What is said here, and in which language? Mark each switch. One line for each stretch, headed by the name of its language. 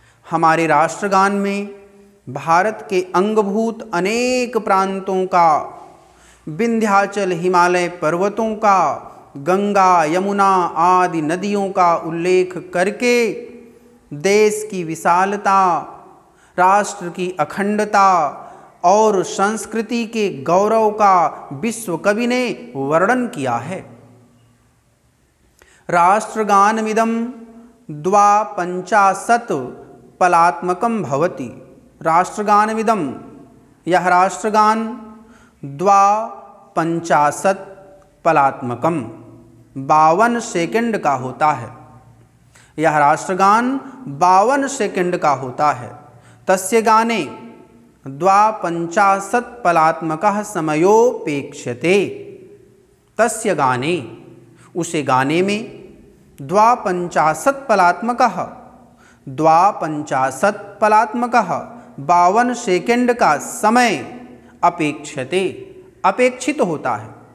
Hindi: हमारे राष्ट्रगान में भारत के अंगभूत अनेक प्रांतों का, विंध्याचल हिमालय पर्वतों का, गंगा यमुना आदि नदियों का उल्लेख करके, देश की विशालता, राष्ट्र की अखंडता और संस्कृति के गौरव का विश्वकवि ने वर्णन किया है।
Sanskrit: राष्ट्रगानमिदं द्वापञ्चाशत् पलात्मकं भवति। राष्ट्रगानमिदं,
Hindi: यह राष्ट्रगान,
Sanskrit: द्वापञ्चाशत् पलात्मकम,
Hindi: 52 सेकंड का होता है। यह राष्ट्रगान 52 सेकंड का होता है।
Sanskrit: तस्य गाने द्वापञ्चाशत् पलात्मकः समयोपेक्ष्यते। तस्य गाने,
Hindi: उसे गाने में,
Sanskrit: द्वापञ्चाशत् पलात्मकः, द्वापञ्चाशत् पलात्मकः
Hindi: 52 सेकंड का समय
Sanskrit: अपेक्षते,
Hindi: अपेक्षित होता है।